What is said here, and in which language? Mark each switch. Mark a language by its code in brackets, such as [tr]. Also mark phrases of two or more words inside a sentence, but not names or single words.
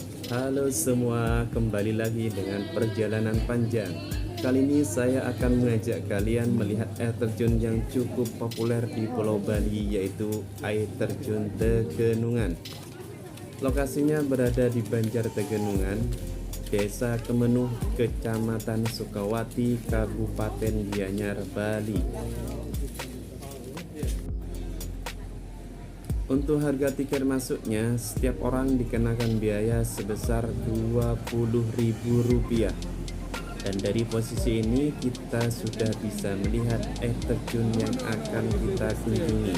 [id] Halo semua, kembali lagi dengan perjalanan panjang. Kali ini saya akan mengajak kalian melihat air terjun yang cukup populer di Pulau Bali, yaitu air terjun Tegenungan. Lokasinya berada di Banjar Tegenungan, Desa Kemenuh, Kecamatan Sukawati, Kabupaten Gianyar, Bali. Untuk harga tiket masuknya, setiap orang dikenakan biaya sebesar Rp20.000. Dan dari posisi ini kita sudah bisa melihat air terjun yang akan kita kunjungi.